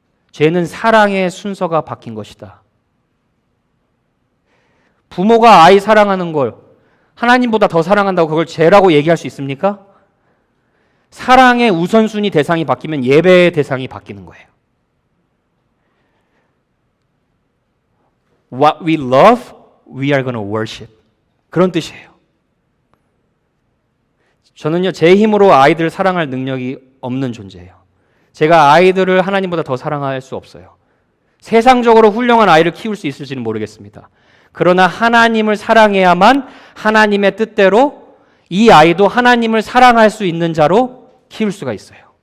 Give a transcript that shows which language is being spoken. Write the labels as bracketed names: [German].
[Korean] 죄는 사랑의 순서가 바뀐 것이다. 부모가 아이 사랑하는 걸 하나님보다 더 사랑한다고 그걸 죄라고 얘기할 수 있습니까? 사랑의 우선순위 대상이 바뀌면 예배의 대상이 바뀌는 거예요. [English] What we love, we are going to worship. [Korean] 그런 뜻이에요. 저는요, 제 힘으로 아이들을 사랑할 능력이 없는 존재예요. 제가 아이들을 하나님보다 더 사랑할 수 없어요. 세상적으로 훌륭한 아이를 키울 수 있을지는 모르겠습니다. 그러나 하나님을 사랑해야만 하나님의 뜻대로 이 아이도 하나님을 사랑할 수 있는 자로 키울 수가 있어요.